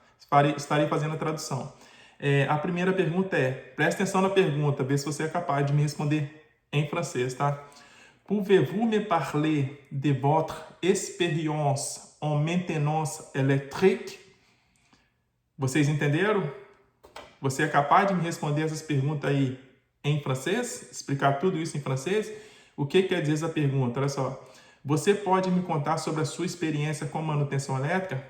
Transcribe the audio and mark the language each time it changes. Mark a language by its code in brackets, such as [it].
[pt] Estarei fazendo a tradução. A primeira pergunta presta atenção na pergunta, vê se você é capaz de me responder em francês, tá? [fr] Pouvez-vous me parler de votre expérience en maintenance électrique? [pt] Vocês entenderam? Você é capaz de me responder essas perguntas aí em francês? Explicar tudo isso em francês? O que quer dizer essa pergunta? Olha só. Você pode me contar sobre a sua experiência com manutenção elétrica?